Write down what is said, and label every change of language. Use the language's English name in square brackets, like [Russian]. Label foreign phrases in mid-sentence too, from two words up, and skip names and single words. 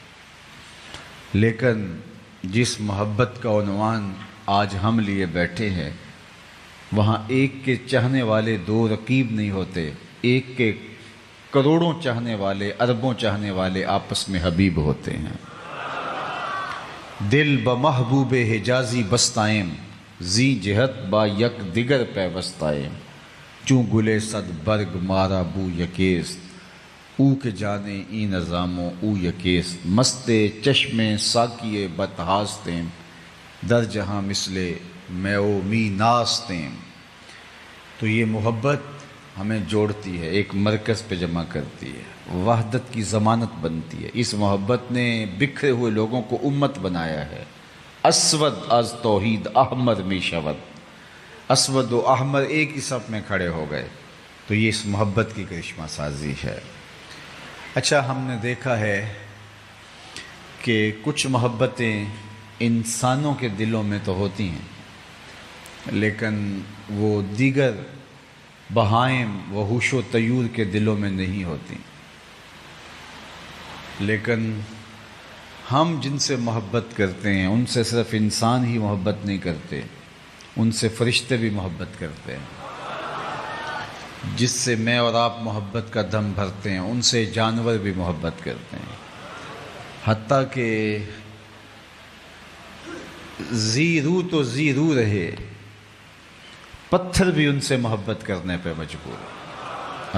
[Urdu] لیکن جس محبت کا عنوان آج ہم لیے بیٹھے ہیں، وہاں ایک کے چاہنے والے دو رقیب نہیں ہوتے، ایک کے کروڑوں چاہنے والے، اربوں چاہنے والے آپس میں حبیب ہوتے ہیں۔ [Persian] دل بمحبوب حجازی بستائم، زی جہت با یک دیگر پیوستائم، چوں گلے صد برگ مارا بو یکیست، او کے جانے ای نظاموں او یکیست، مست چشم ساکیے بتہاستیم، در جہاں مثل میں او می ناستیم۔ [Urdu] تو یہ محبت ہمیں جوڑتی ہے، ایک مرکز پہ جمع کرتی ہے، وحدت کی ضمانت بنتی ہے۔ اس محبت نے بکھرے ہوئے لوگوں کو امت بنایا ہے۔ [Persian] اسود از توحید احمر می شود، [Urdu] اسود و احمر ایک ہی صف میں کھڑے ہو گئے۔ تو یہ اس محبت کی کرشمہ سازی ہے۔ اچھا، ہم نے دیکھا ہے کہ کچھ محبتیں انسانوں کے دلوں میں تو ہوتی ہیں، لیکن وہ دیگر بہائم وحوش و طیور کے دلوں میں نہیں ہوتی۔ لیکن ہم جن سے محبت کرتے ہیں ان سے صرف انسان ہی محبت نہیں کرتے، ان سے فرشتے بھی محبت کرتے ہیں۔ جس سے میں اور آپ محبت کا دم بھرتے ہیں ان سے جانور بھی محبت کرتے ہیں، حتیٰ کہ زی روح تو زی روح رہے، پتھر بھی ان سے محبت کرنے پہ مجبور ہے۔